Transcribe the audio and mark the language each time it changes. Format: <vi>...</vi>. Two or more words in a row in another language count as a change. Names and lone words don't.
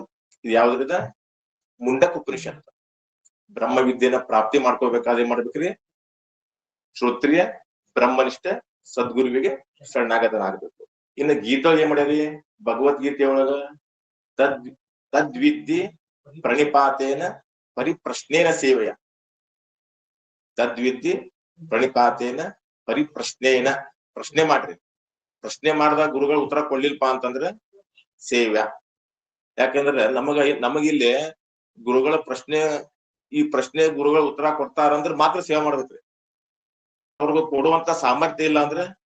<kn>ಇದು ಯಾವ್ದ್ರದ ಮುಂಡಕ ಉಪನಿಷತ್ ಬ್ರಹ್ಮ ವಿದ್ಯೆನ ಪ್ರಾಪ್ತಿ ಮಾಡ್ಕೋಬೇಕಾದ್ರೆ ಏನ್ ಮಾಡ್ಬೇಕ್ರಿ</kn> <sa>श्रोत्रिय ब्रह्मनिष्ठ</sa> <kn>ಸದ್ಗುರುವಿಗೆ ಶರಣಾಗತನಾಗಬೇಕು ಇನ್ನು ಗೀತಾ ಏನ್ ಮಾಡ್ಯಾರಿ ಭಗವದ್ಗೀತೆ ಒಳಗ ತದ್ವಿದ್ಯೆ</kn> <sa>प्रणिपातेन परिप्रश्नेन सेवया तद्विद्धि प्रणिपातेन परिप्रश्नेन</sa> <kn>ಪ್ರಶ್ನೆ ಮಾಡ್ರಿ ಪ್ರಶ್ನೆ ಮಾಡಿದಾಗ ಗುರುಗಳು ಉತ್ತರ ಕೊಡ್ಲಿಲ್ಪ ಅಂತಂದ್ರೆ ಸೇವ್ಯ ಯಾಕಂದ್ರೆ ನಮಗಿಲ್ಲಿ ಗುರುಗಳ ಪ್ರಶ್ನೆ ಗುರುಗಳ ಉತ್ತರ ಕೊಡ್ತಾರಂದ್ರೆ ಮಾತ್ರ ಸೇವೆ ಮಾಡ್ಬೇಕ್ರಿ ಅವ್ರಿಗೂ ಕೊಡುವಂತ ಸಾಮರ್ಥ್ಯ ಇಲ್ಲ ಅಂದ್ರೆ</kn>